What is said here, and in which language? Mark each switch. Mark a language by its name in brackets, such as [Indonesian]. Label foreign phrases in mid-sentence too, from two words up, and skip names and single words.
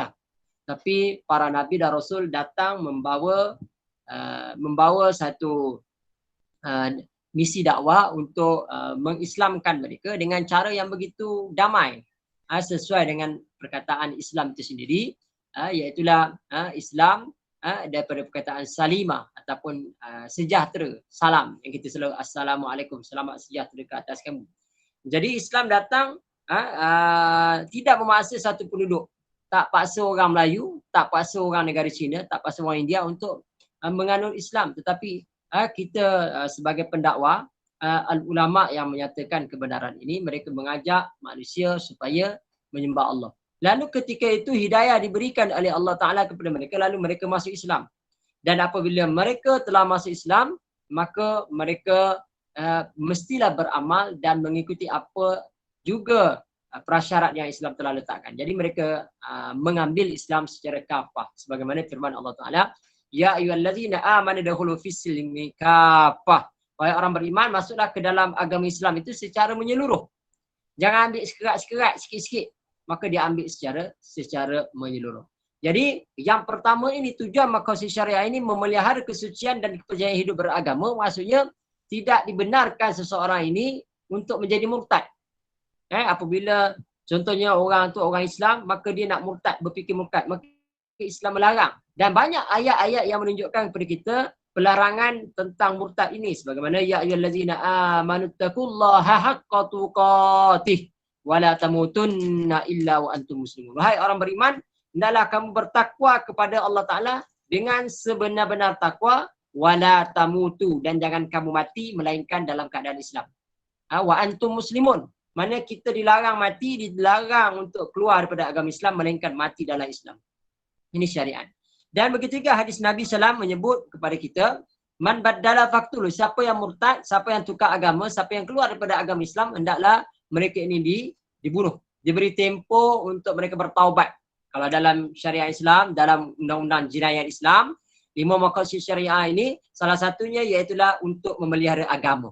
[Malay] Tapi para Nabi dan Rasul datang membawa satu misi dakwah untuk mengislamkan mereka dengan cara yang begitu damai, sesuai dengan perkataan Islam itu sendiri, iaitulah Islam daripada perkataan salimah ataupun sejahtera, salam yang kita selalu assalamualaikum, selamat sejahtera ke atas kamu. Jadi Islam datang tidak memaksa satu penduduk, tak paksa orang Melayu, tak paksa orang negara Cina, tak paksa orang India untuk menganut Islam, tetapi kita sebagai pendakwah, ulama yang menyatakan kebenaran ini, mereka mengajak manusia supaya menyembah Allah. Lalu ketika itu hidayah diberikan oleh Allah Ta'ala kepada mereka, lalu mereka masuk Islam. Dan apabila mereka telah masuk Islam, maka mereka mestilah beramal dan mengikuti apa juga prasyarat yang Islam telah letakkan. Jadi mereka mengambil Islam secara kafah. Sebagaimana firman Allah Ta'ala, [Arabic] يا أيها الذين آمنوا ادخلوا في السلم كافة. [Malay] Wahai orang beriman, masuklah ke dalam agama Islam itu secara menyeluruh. Jangan ambil sekerat-sekerat, sikit-sikit. Maka dia ambil secara menyeluruh. Jadi yang pertama ini, tujuan maqasid syariah ini memelihara kesucian dan kepercayaan hidup beragama. Maksudnya tidak dibenarkan seseorang ini untuk menjadi murtad. Apabila contohnya orang tu orang Islam, maka dia nak murtad, berfikir murtad, maka Islam melarang. Dan banyak ayat-ayat yang menunjukkan kepada kita pelarangan tentang murtad ini sebagaimana [Arabic] يا أيها الذين آمنوا اتقوا الله حق تقاته ولا تموتن إلا وأنتم مسلمون. [Malay] Wahai orang beriman, hendaklah kamu bertakwa kepada Allah Taala dengan sebenar-benar takwa, [Arabic] ولا تموتوا, [Malay] dan jangan kamu mati melainkan dalam keadaan Islam. [Arabic] وأنتم مسلمون. [Malay] Mana kita dilarang mati, dilarang untuk keluar daripada agama Islam melainkan mati dalam Islam. Ini syariat. Dan begitu juga hadis Nabi SAW menyebut kepada kita, [Arabic] من بدل فاقتلوا, [Malay] siapa yang murtad, siapa yang tukar agama, siapa yang keluar daripada agama Islam, hendaklah mereka ini dibunuh. Diberi tempoh untuk mereka bertaubat. Kalau dalam syariat Islam, dalam undang-undang jenayah Islam, 5 maqasid syariah ini salah satunya iaitulah untuk memelihara agama.